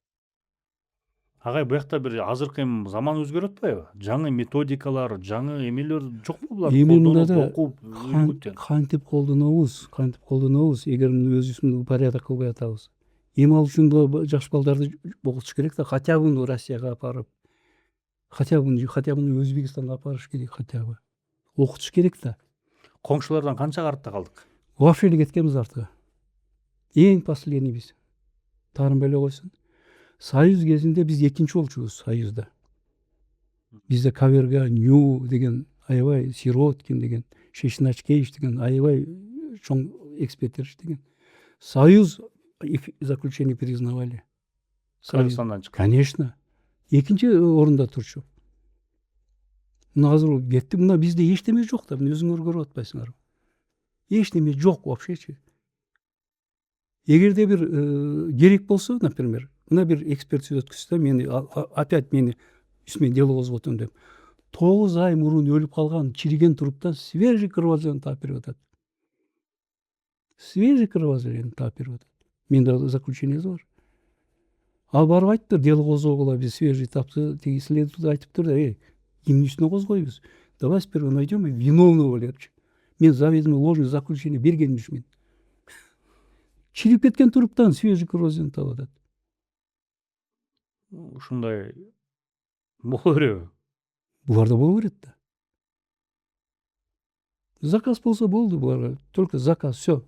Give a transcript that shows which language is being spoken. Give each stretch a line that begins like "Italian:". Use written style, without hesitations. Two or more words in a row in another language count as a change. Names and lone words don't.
Kyrgyz: Агай, буякта бир азыркы эми заман өзгөрүп атпайбы? Жаңы методикалар, жаңы эмелер жокпу булар? Эми мында да окуп үлгүттөн. кантип колдонобуз, эгер өзүбүз порядок кылбай атабыз. Эми ал үчүн жаш балдарды окутуш керек да,
Russian: хотя бы
Kyrgyz: Россияга апарып,
Russian: хотя бы
Kyrgyz: Өзбекстанга апарыш керек,
Russian: хотя бы.
Kyrgyz: Окутуш керек да. Коңшулардан канча артта калдык? Вообще эле кеткенбиз артка. Эң последний биз. Таарынбай эле койсун. Союз кезинде биз экинчи болчубуз Союзда. Бизде Каверга, Нью деген, аябай Сироткин деген, Шешначкевич деген аябай чоң эксперттер иштеген.
Russian: Союз их заключение признавали.
Kyrgyz: Кыргызстандан чыккан. Конечно. Экинчи орунда турчу. Мына азыр кетти, мына бизде эчтеме жок да, өзүңөр көрүп атпайсыңарбы? Эчтеме жок вообще. Эгерде бир керек болсо, например, мына бир экспертиза өткүзсө, мени опять мени үстүмө дело козготот деп. 9 ай мурун өлүп калган чириген туруптан
Russian: свежий кровозорен
Kyrgyz: таап берип атат.
Russian: Свежий кровозорен
Kyrgyz: таап берип атат. Менде заключениеси бар. Ал барып айттыр, дело козгогула, биз свежий тапты, тиги следователь айтыптыр да, эмне үстүнө козгойбуз?
Russian: Давай сперва найдем виновного депчи.
Kyrgyz: Мен
Russian: заведомо ложный заключение
Kyrgyz: берген эмесмин. Чирип кеткен туруптан
Russian: свежий кровозорен
Kyrgyz: таап атат. Ушундай боло береби? Буларда боло берет да. Заказ болсо болду буларга,
Russian: только заказ, всё.